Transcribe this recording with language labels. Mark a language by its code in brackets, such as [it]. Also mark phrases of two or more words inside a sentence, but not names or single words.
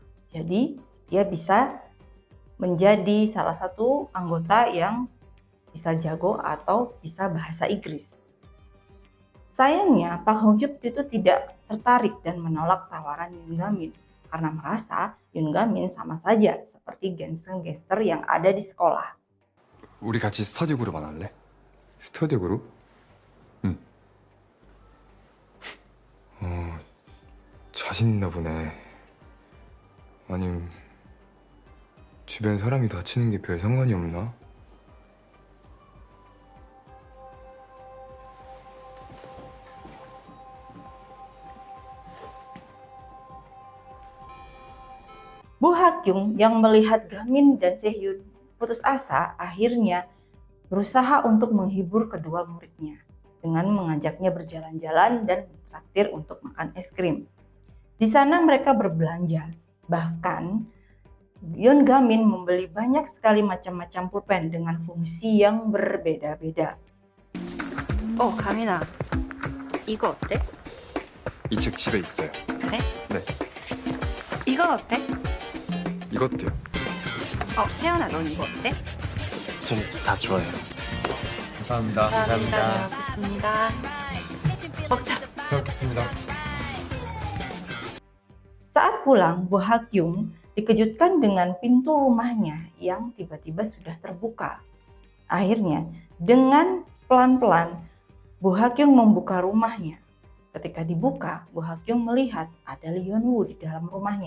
[id] Jadi dia bisa menjadi salah satu anggota yang bisa jago atau bisa bahasa Inggris. Sayangnya Park Hyun Hyuk itu tidak tertarik dan menolak tawaran Yoon Gamin karena merasa Yoon Gamin sama saja seperti gangster-gangster yang ada di sekolah. [ko] 우리 같이 스터디 그룹 안 할래? 스터디 그룹? 응. 자신 있나 보네. 아니, 주변 사람이 다치는 게 별 상관이 없나? [id] Bu Hakyung yang melihat Gamin dan Sehyun putus asa akhirnya berusaha untuk menghibur kedua muridnya dengan mengajaknya berjalan-jalan dan traktir untuk makan es krim. Di sana mereka berbelanja. Bahkan Yoon Gamin membeli banyak sekali macam-macam pulpen dengan fungsi yang berbeda-beda. [ko] 가민아. 이거 어때? 이 책 집에 있어요. 그래? 네. 이건 어때? 이것도요. 세연아, 넌 이거 어때? 전 다 좋아요. 감사합니다. 잘 먹겠습니다. 먹자. 잘 먹겠습니다. [id] Saat pulang, Bu Hakyung dikejutkan dengan pintu rumahnya yang tiba-tiba sudah terbuka. Akhirnya, dengan pelan-pelan, Bu Hakyung membuka rumahnya. Ketika dibuka, Bu Hakyung melihat ada Lee Hyun Woo di dalam rumahnya.